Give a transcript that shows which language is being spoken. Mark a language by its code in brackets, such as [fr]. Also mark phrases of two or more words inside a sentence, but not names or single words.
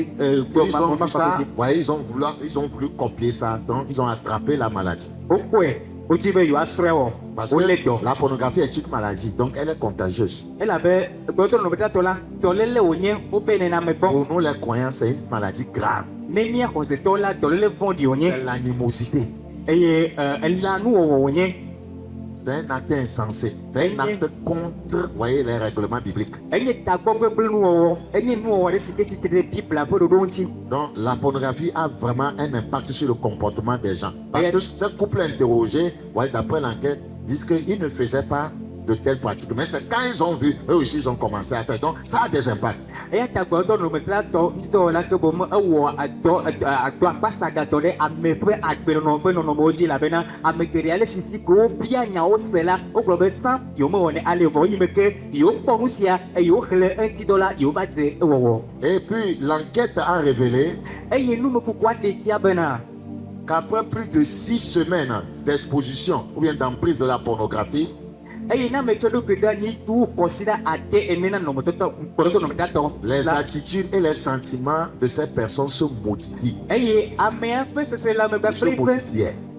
[fr] Ils ont vu ça, voyez, ils ont voulu copier ça, donc ils ont attrapé la maladie. [ee] wokpɔe wodzi be yewoasrɔ̃e wɔ [fr] Parce [ee] wolé [fr] que [ee] dɔ [fr] la pornographie est une maladie, donc elle est contagieuse. [ee] elabe gbɔdɔtɔ nɔmetratɔ la dɔléle wònye wobe nename gbɔ [fr] Pour nous les croyants, c'est une maladie grave. [ee] ne mía xɔsetɔwo la dɔléle vɔ̃ɖi wònye [fr] C'est l'animosité. [ee] eye elanuwɔwɔ wònye [fr] C'est un acte insensé. C'est un acte contre, voyez, les règlements bibliques. [ee] enye tagbɔgbe kple nuwɔwɔ enye nuwɔwɔ ɖe si ke tsitre ɖe bibla ƒe ɖoɖo ŋuti. [fr] Donc la pornographie a vraiment un impact sur le comportement des gens. Parce que ces couples interrogés, voyez, d'après l'enquête, disent qu'ils ne faisaient pas de telles pratiques. Mais c'est quand ils ont vu, eux aussi, ils ont commencé à faire. Donc ça a des impacts. [ee] eya ta gbɔdɔ nɔmetratɔ ŋutidɔwɔla ke bom ewɔ adɔ akpasagatɔ ɖe ame ƒe agbenɔnɔ ƒe nɔnɔmewo dzi elabena ame geɖe ale sisi ke wobia nyawo se la wogblɔ be tsã yewo mewɔ ne ale vɔ yi me ke yewo kpɔ nu sia eye woxlẽ eŋutidɔ la yewo va dze ewɔwɔ [fr] Et puis l'enquête a révélé [ee] eye numekukua ɖe fia bena [fr] qu'après plus de 6 semaines d'exposition ou bien d'emprise de la pornographie, les attitudes et les sentiments de ces personnes se modifient. Se modifiaient.